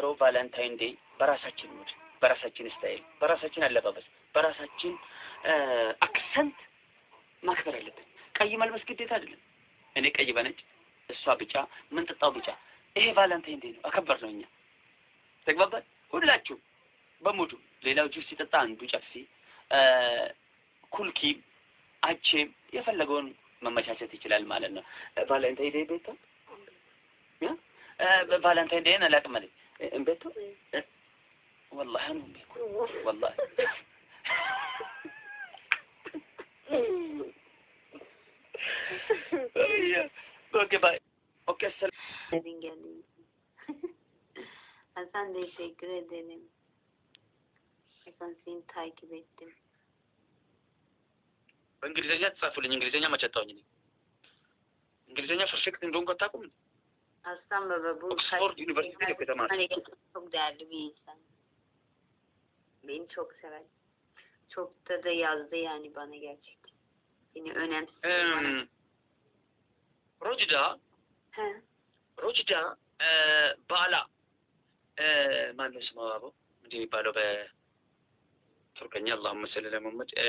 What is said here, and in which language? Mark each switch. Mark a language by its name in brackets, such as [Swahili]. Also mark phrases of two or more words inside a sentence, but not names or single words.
[English] Valentine Day [Amharic] በራሳችን ሙድ፣ በራሳችን ስታይል፣ በራሳችን አለባበስ፣ በራሳችን አክሰንት ማክበር አለብን። ቀይ መልበስ ግዴታ አይደለም። እኔ ቀይ በነጭ እሷ ቢጫ ምን ጥጣው ቢጫ ይሄ [English] Valentine Day [Amharic] ነው። አከበር ነው። እኛ ተግባባን ሁላችሁ በሙዱ። ሌላው ጁስ ሲጠጣ አንዱ ጨፍሲ ኩልኪ አቼም የፈለገውን መመቻቸት ይችላል ማለት ነው። [English] Valentine Day [Amharic] ቤቶ [English] Valentine Day [Amharic] አላውቅም ማለት ቤቶ [Arabic] والله أنا والله اوكي باي اوكي السلام [Turkish] Hasan teşekkür ederim. Hasan seni takip ettim. [Amharic] በእንግሊዝኛ ተጻፉልኝ። እንግሊዝኛ መቸታውኝ ነኝ። እንግሊዝኛ ፐርፌክት እንደሆንኩ አታውቁም? [Turkish] Aslan baba bu [Amharic] ኦክስፎርድ ዩኒቨርሲቲ ነው የተማርኩት። [Turkish] çok değerli bir insan. Beni çok sever. Çok da yazdı yani bana gerçekten. Beni önemsiyor. [Amharic] ሮጅዳ ባላ ማነው ስሟ? አቦ እንዲህ የሚባለው በቱርከኛ [Arabic] اللهم صل على محمد